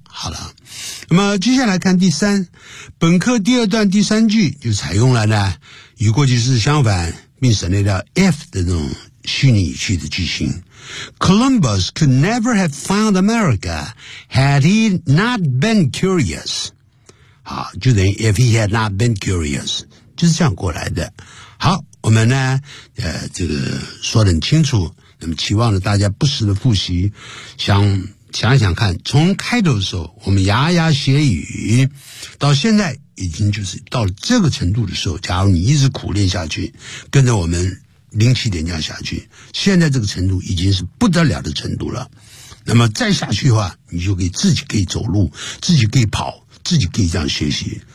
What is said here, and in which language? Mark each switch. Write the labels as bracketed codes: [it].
[zh] 好了，那么接下来看第三，本课第二段第三句就采用了呢与过去式相反并省略掉 if 的这种虚拟语气的句型。 [en] Columbus could never have found America had he not been curious. [zh] 好，就等于 [en] if he had not been curious， [zh] 就是这样过来的。好，我们呢，这个说得很清楚。那么期望着大家不时的复习，想想看，从开头的时候我们牙牙学语，到现在已经就是到了这个程度的时候，假如你一直苦练下去，跟着我们零起点这样下去，现在这个程度已经是不得了的程度了。那么再下去的话，你就可以自己可以走路，自己可以跑，自己可以这样学习。